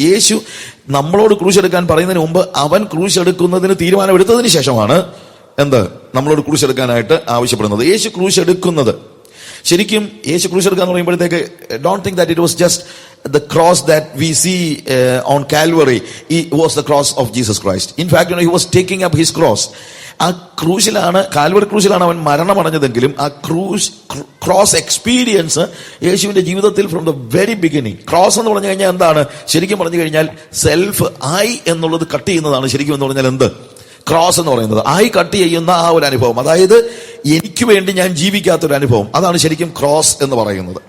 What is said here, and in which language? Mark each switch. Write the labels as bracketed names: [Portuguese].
[Malayalam] യേശു നമ്മളോട് ക്രൂശ് എടുക്കാൻ പറയുന്നതിന് മുമ്പ് അവൻ ക്രൂശ് എടുക്കുന്നതിന് തീരുമാനമെടുത്തതിന് ശേഷമാണ് നമ്മളോട് ക്രൂശ് എടുക്കാനായിട്ട് ആവശ്യപ്പെടുന്നത്. യേശു ക്രൂശ് എടുക്കുന്നത്, ശരിക്കും യേശു ക്രൂശ് എടുക്കുക എന്ന് പറയുമ്പോഴത്തേക്ക് [English] Don't think that it was just the cross that we see on Calvary. It was the cross of Jesus Christ. In fact, he was taking up his cross. [Malayalam] ആ ക്രൂശിലാണ്, കാൽവറി ക്രൂശിലാണ് അവൻ മരണമടഞ്ഞതെങ്കിലും ആ ക്രോസ് എക്സ്പീരിയൻസ് യേശുവിന്റെ ജീവിതത്തിൽ [English] From the very beginning. [Malayalam] Cross എന്ന് പറഞ്ഞു കഴിഞ്ഞാൽ എന്താണ്? ശരിക്കും പറഞ്ഞു കഴിഞ്ഞാൽ സെൽഫ് ഐ എന്നുള്ളത് കട്ട് ചെയ്യുന്നതാണ്. ശരിക്കും എന്ന് പറഞ്ഞാൽ ക്രോസ് എന്ന് പറയുന്നത് ഐ കട്ട് ചെയ്യുന്ന ആ ഒരു അനുഭവം, അതായത് എനിക്ക് വേണ്ടി ഞാൻ ജീവിക്കാത്തൊരു അനുഭവം, അതാണ് ശരിക്കും ക്രോസ് എന്ന് പറയുന്നത്.